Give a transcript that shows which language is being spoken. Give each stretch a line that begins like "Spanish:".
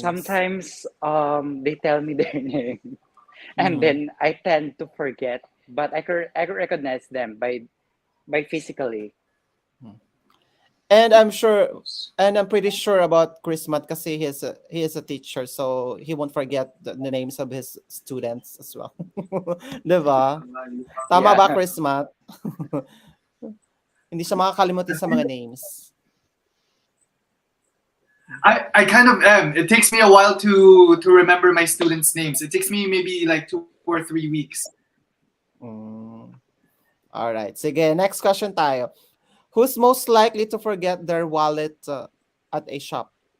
English: Sometimes they tell me their name and then I tend to forget, but I can recognize them by physically. And I'm pretty sure about Chris Matt kasi he is a teacher, so he won't forget the names of his students as well.
Filipino: Diba? Tama ba, Chris Matt? Hindi siya makakalimutin sa mga names.
English: I kind of am. It takes me a while to remember my students' names. It takes me maybe like 2 or 3 weeks.
Filipino: Alright. Sige,
English: next question
Filipino: tayo.
English: Who's most likely to forget their wallet at a shop?